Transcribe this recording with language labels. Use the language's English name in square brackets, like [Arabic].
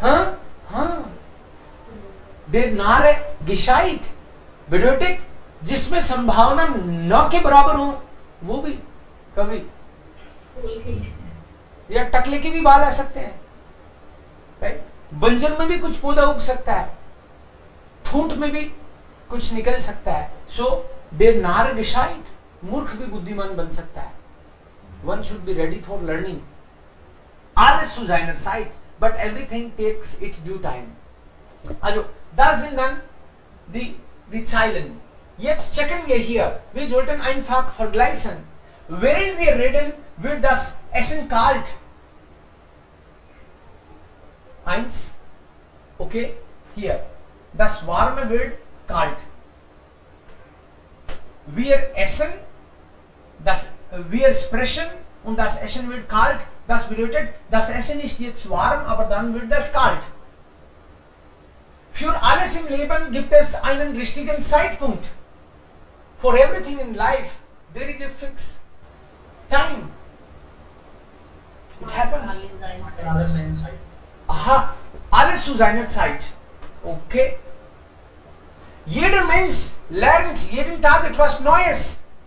[Hindi] हाँ हाँ. [German] Der Narre gescheit bedeutet [Hindi] जिसमें संभावना न के बराबर हो, वो भी कभी. या टकले के भी बाल आ सकते हैं, राइट. बंजर में भी कुछ पौधा उग सकता है, ठूंठ में भी कुछ निकल सकता है. सो [German] der Narre gescheit, [Hindi] मूर्ख भी बुद्धिमान बन सकता है. [English] One should be ready for learning. [German] Alles zu seiner Zeit, [English] but everything takes its due time. [German] Also, das sind dann die Zeilen. Jetzt checken wir hier. Wir sollten einfach vergleichen. Während wir reden, wird das Essen kalt. 1. Okay, hier. Das Warme wird kalt. Wir essen, wir sprechen und das Essen wird kalt. Das bedeutet, das Essen ist jetzt warm, aber dann wird es kalt. Für alles im Leben gibt es einen richtigen Zeitpunkt. [English] For everything in life, there is a fixed time. It happens. [German] Aha, alles zu seiner Zeit. Okay. Jeder Mensch lernt jeden Tag etwas Neues.